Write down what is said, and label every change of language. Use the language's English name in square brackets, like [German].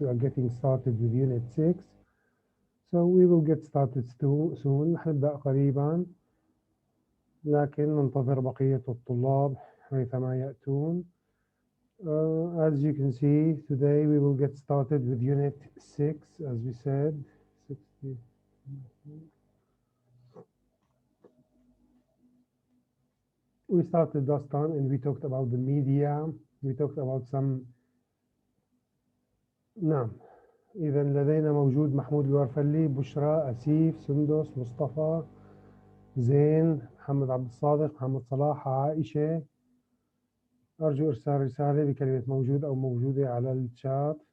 [English] We are getting started with Unit 6. So we will get started soon. [Arabic] نبدأ قريبا لكن ننتظر بقية الطلاب حيثما يأتون. [English] As you can see, today we will get started with Unit 6, as we said. 60. We started last time and we talked about the media. We talked about some. [Arabic] نعم. إذا لدينا موجود محمود الورفلي، بشرى، أسيف، سندس، مصطفى، زين، محمد عبد الصادق، محمد صلاح، عائشة. أرجو إرسال رسالة بكلمة موجود أو موجودة على الشات.